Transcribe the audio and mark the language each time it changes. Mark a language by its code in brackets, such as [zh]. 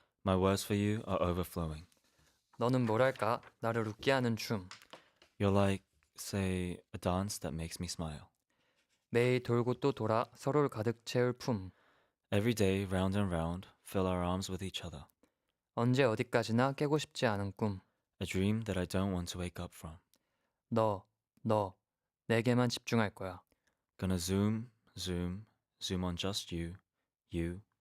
[en] my words for you are overflowing. [ko] 너는 뭐랄까? 나를 웃게 하는 춤. [en] You're like, say, a dance that makes me smile. [ko] 매일 돌고 또 돌아 서로를 가득 채울 품. [en] Every day, round and round, fill our arms with each other. [ko] 언제 어디까지나 깨고 싶지 않은 꿈. [en] A dream that I don't want to wake up from. [ko] 너, 내게만 집중할 거야. [en] Gonna zoom on just you, you.